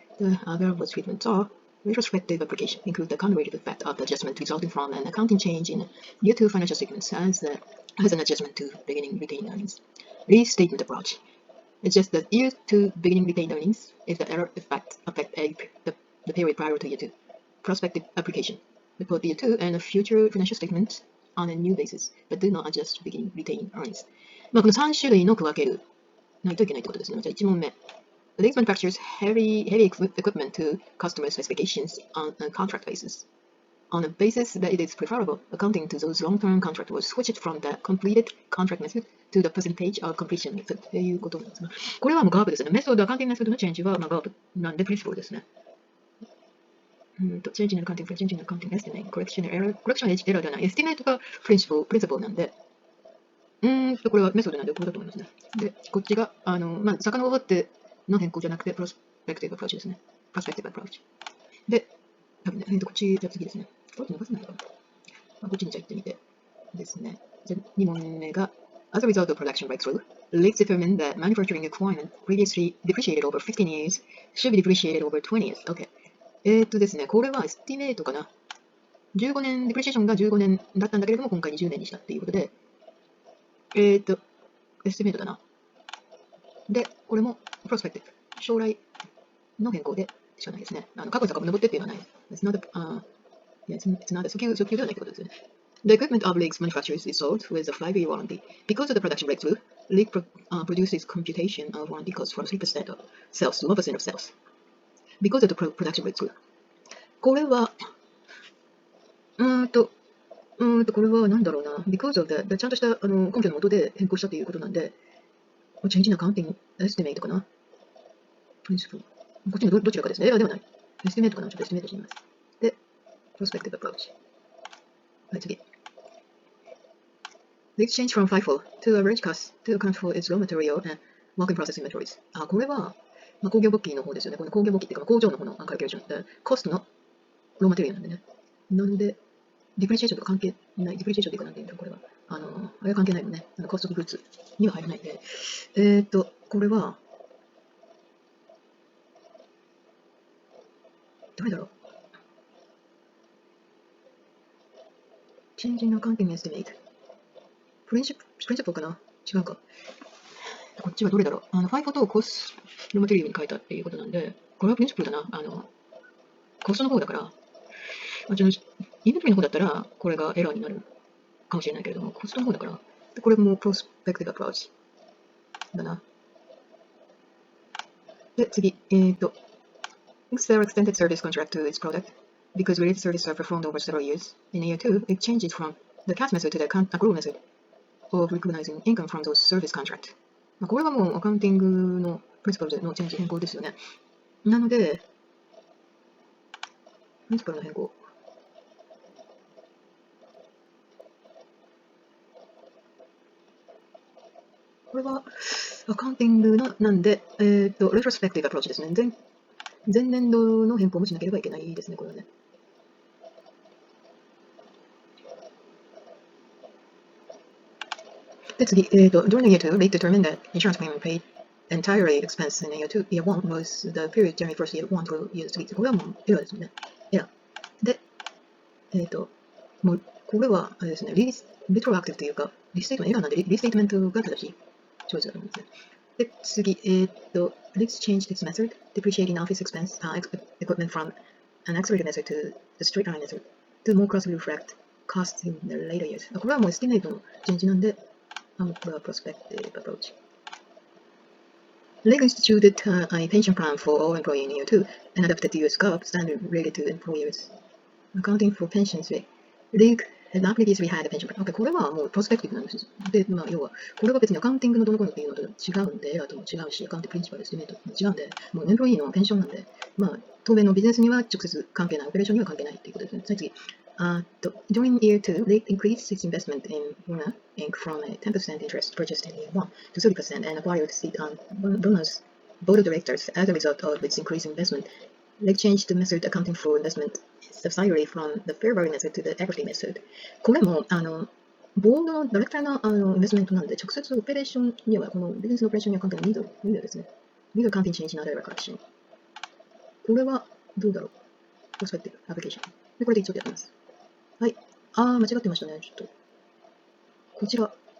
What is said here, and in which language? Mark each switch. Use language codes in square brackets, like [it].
[en] The variable treatments are retrospective application. Include the cumulative effect of the adjustment resulting from an accounting change in year 2 financial statements as an adjustment to beginning retained earnings. Restatement approach. It's just the year 2 beginning retained earnings if the error affect the period prior to year 2. Prospective application. Report year 2 and future financial statements on a new basis, but do not adjust beginning retained earnings. [ja] この3種類の区分けるないといけないってことですね。じゃあ1問目。 [en] League manufactures heavy equipment to customer specifications on a contract basis. On a basis that it is preferable, accounting to those long-term contracts was switched from the completed contract method to the percentage of completion method [ja] ということなんですが、これはもうガーブですね。メソッド、アカウンティングメソッドのチェンジはガーブなんでプリンシプルですね。 [en] Change in accounting estimate, correction error [ja] エラーではない。エスティメイトがプリンシプルなんで、これはメソッドなんでこれだと思いますね。で、こっちが、遡っての変更じゃなくて、プロスペクティブアプローチですね。プロスペクティブアプローチ。で、多分ね、こっち、じゃあ次ですね。こっち伸ばせないかな。こっちにじゃあ行ってみてですね。じゃあ2問目が、 [en] As a result of production breakthrough, League determined that manufacturing equipment previously depreciated over 15 years should be depreciated over 20 years. Okay. [ja] ですね、これはエスティメイトかな。15年、デプリシエーションが15年だったんだけれども、今回20年にしたっていうことで、エスティメイトだな。で、これもプロスペクティブ。将来の変更でしかないですね。過去に遡ってっていうのはない。 [en] It's not a [ja] 訴求ではないってことですね。 [en] The equipment of League's manufacturers is sold with a 5-year warranty. Because of the production breakthrough, League produces computation of warranty costs from 3% of sales to 1% of sales. Because of the production breakthrough. [ja] これは、これは何だろうな。 [en] because of the [ja] ちゃんとした根拠のもとで変更したということなんで、 [en] change in accounting estimate [ja] かな。 principle。こっちのどちらかですね。エラーではない。エスティメイトかな。ちょっとエスティメイトしてみます。で、 [en] prospective approach。 [ja] はい、次。 [en] The exchange from FIFO to average cost to account for its raw material and work in process inventories。 [ja] これは、工業簿記の方ですよね。この工業簿記っていうか、工場の方のカルキュレーションで、コストのローマテリアルなんでね。なので、ディプリシエーションと関係ない。ディプリシエーションっていうか、なんていうんだろう、これは。あれは関係ないもんね。コストオブグッズには入らないんで。これは、どれだろう。 [en] Change in accounting estimate。 [ja] プリンシプルかな違うか。こっちはどれだろう。 FIFOとコストローマテリアルに変えたっていうことなんで、これはプリンシプルだな。コストの方だから、インベントリーの方だったら、これがエラーになるかもしれないけれども、コストの方だから、これもプロスペクティブアプローチだな。で、次、 [en] Excel extended service contract to its product because related services are performed over several years. In year 2, it changes from the cash method to the accrual method of recognizing income from those service contracts. [ja] これはもうアカウンティングのプリンシパルのチェンジ変更ですよね。なので、プリンシパルの変更。これはアカウンティングなんで、レトロスペクティブアプローチですね。前年度の変更もしなければいけないですね、これはね。で、次、 [en] during the year 2, League determined that insurance payment paid entirely expense in year 1 was the period January 1st, year 1 to year 3。 [ja] これはもうエラーですよね。エラー。で、もうこれはあれですね、リトロアクティブというか、リステートメントエラーなんで、リステートメントが正しいチョイスだと思いますね。で、次、 [en] League changed its method, depreciating office expense equipment from an accelerated method to the straight line method to more closely reflect costs in the later years。 [ja] これはもうエスティメイトのチェンジなんで、これはプロスペクティブアプローチ。 [en] League instituted a pension plan for all employees in year 2 and adapted the US GAAP standard related to employers' accounting for pensions league and previously had a pension plan。 [ja] これはもうプロスペクティブなんです。で、要は、これは別にアカウンティングのどのこうのっていうのと違うんで、エラーとも違うし、アカウンティングプリンシパル、エスティメートも違うんで、もうエンプロイーのペンションなんで、当面のビジネスには直接関係ない、オペレーションには関係ないっていうことですね。次。 [en] During year 2, League increased its investment in Luna Inc. from a 10% interest purchased in year 1 to 30% and acquired the Luna's board of directors as a result of its increased investment. League changed the method accounting for investment subsidiary from the fair value method to the equity method。 [ja] これも、ボードのダイレクターのインベストメントなんで、直接オペレーションには、このビジネスのオペレーションには関係ない。ミドルですね。ミドルカウンティングチェンジなどはコレクション。これはどうだろう。プロスペクティブ、アプリケーション。で、これで一応やってます。はい。間違ってましたね。ちょっと。こちら。